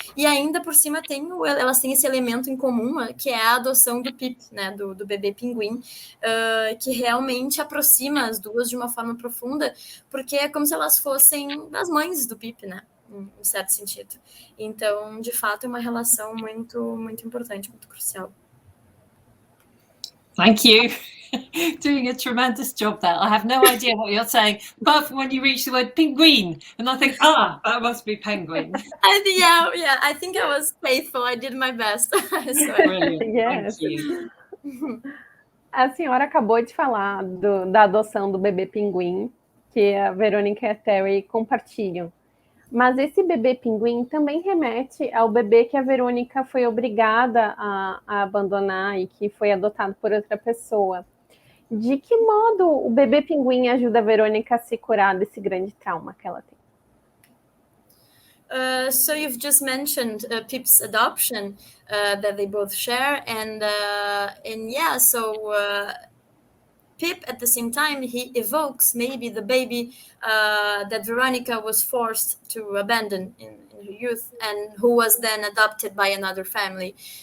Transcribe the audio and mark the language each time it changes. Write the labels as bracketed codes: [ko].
[pt] E ainda por cima elas têm esse elemento em comum, que é a adoção do Pip, né, do bebê pinguim, que realmente aproxima as duas de uma forma profunda, porque é como se elas fossem as mães do Pip, né, em certo sentido. Então, de fato, é uma relação muito, muito importante, muito crucial. [en] Thank you. Doing a tremendous job there. I have no idea what you're saying, apart from when you reach the word penguin, and I think, that must be penguin. Yeah, I think I was faithful. I did my best. Brilliant. Yes. Thank you. [pt] A senhora acabou de falar da adoção do bebê pinguim, que a Verônica e a Terry compartilham. Mas esse bebê pinguim também remete ao bebê que a Verônica foi obrigada a abandonar e que foi adotado por outra pessoa. De que modo o bebê pinguim ajuda a Verônica a se curar desse grande trauma que ela tem? [en] So you've just mentioned Pip's adoption that they both share, and yeah, so Pip, at the same time, he evokes maybe the baby that Veronica was forced to abandon in her youth, and who was then adopted by another family.